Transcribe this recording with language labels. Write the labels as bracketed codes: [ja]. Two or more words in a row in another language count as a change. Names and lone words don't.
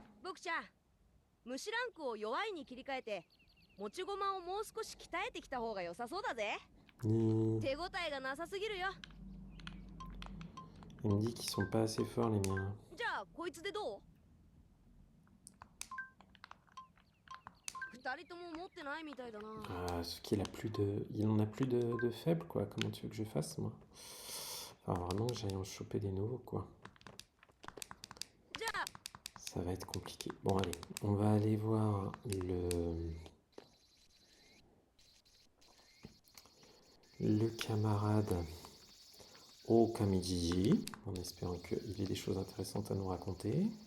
[ja] 国ちゃん、虫ランクを弱いに切り替えて持ち駒をもう少し鍛えてきた方が良さそうだぜ。 [fr] Il [ja] 手応えがなさすぎるよ。 [fr] me dit qu'ils sont pas assez forts, les miens. [ja] じゃあこいつでどう？二人とも持ってないみたいだな。 [fr] Ah, ce qu'il a plus de... Il en a plus de faibles, quoi. Comment tu veux que je fasse, moi? Enfin, vraiment que j'aille en choper des nouveaux, quoi. [ja] じゃあ [fr] Ça va être compliqué. Bon, allez, on va aller voir le camarade au Kamijiji, en espérant qu'il ait des choses intéressantes à nous raconter.